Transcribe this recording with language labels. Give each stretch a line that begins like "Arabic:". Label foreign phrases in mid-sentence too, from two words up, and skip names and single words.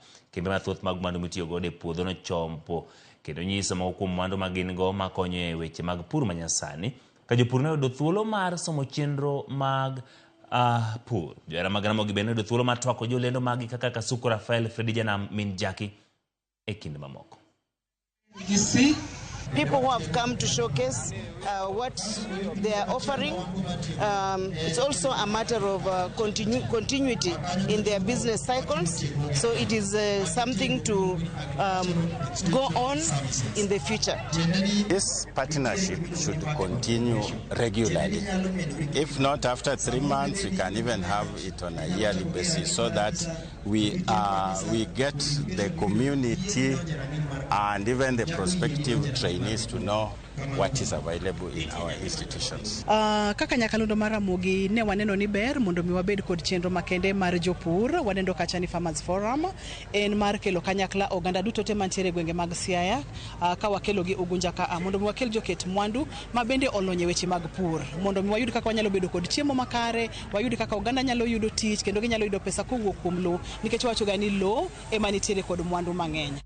Luo (Kenya and Tanzania): Kembe mathoth mag mwandu mitiyo godo e puodho no chompo kendo nyiso moko kuom mwandu ma gin go makonyo e weche mag pur manyasani. Ka jopur ne oyudo thuolo mar somo chenro mag pur. Johera mag Ramogi bende oyudo thuolo mar twako jolendo magi kaka Kasuku Rafael, Fredi Janam, Min Jaki e kinde mamoko.
English: People who have come to showcase what they are offering. It's also a matter of continuity in their business cycles. So it is something to go on in the future. This partnership should continue regularly. If not after 3 months, we can even have it on a yearly basis so that we get the community and even the prospective trainees to know what is available in our institutions.
Luo (Kenya and Tanzania): Kaka Nyakalondo Maramogi ne waneno ni ber mondo mi wabed kod chenro makende mar jopur. Wanendo kacha ni Farmers Forum en mar kelo kanyakla oganda duto te mantiere gwenge mag Siaya ka wakelo gi Ugunja ka mondo mi wakel joket mwandu ma bende olonye weche mag pur mondo mi wayud kaka wanyalo bedo kod chiemo makare, wayud kaka oganda nyalo yudo tich kendo ginyalo yudo pesa kowuok kuom lo nikech wacho ga ni lo ema nitiere kod mwandu mang'eny.